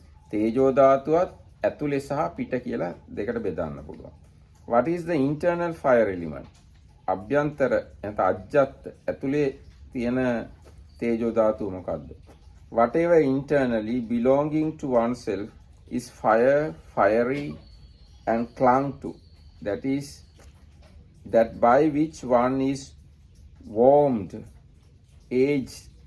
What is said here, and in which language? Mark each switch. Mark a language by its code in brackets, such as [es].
[si] තේජෝ ධාතුවත් ඇතුලේ සහ පිට කියලා දෙකට බෙදන්න පුළුවන්. [en] What is the internal fire element? [si] අභ්‍යන්තර නැත්නම් අජ්ජත් ඇතුලේ තියෙන තේජෝ ධාතුව මොකද්ද? [en] Whatever internally belonging to oneself is fire, fiery and clung to. That is that by which one is warmed, ages